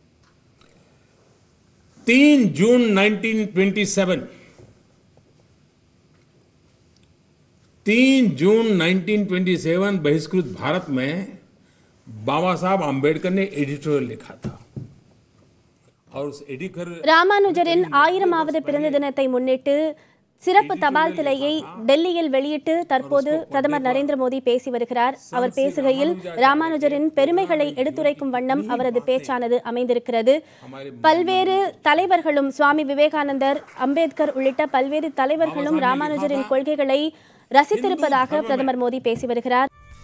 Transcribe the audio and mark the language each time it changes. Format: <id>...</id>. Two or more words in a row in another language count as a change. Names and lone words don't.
<hi>3 जून 1927 बहिष्कृत भारत में बाबा साहब अंबेडकर ने एडिटोरियल लिखा था और उस एडिटोरियल</hi> <ta>ராமானுஜரின் 1000வது பிறந்த தினத்தை முன்னிட்டு சிறப்பு தபால் தலையை டெல்லியில் வெளியிட்டு தற்போது பிரதமர் நரேந்திர மோடி பேசி வருகிறார். அவர் பேசுகையில் ராமானுஜரின் பெருமைகளை எடுத்துரைக்கும் வண்ணம் அவரது பேச்சானது அமைந்திருக்கிறது. பல்வேறு தலைவர்களும், சுவாமி விவேகானந்தர், அம்பேத்கர் உள்ளிட்ட பல்வேறு தலைவர்களும் ராமானுஜரின் கொள்கைகளை ரசித்திருப்பதாக பிரதமர் மோடி பேசி வருகிறார்.</ta>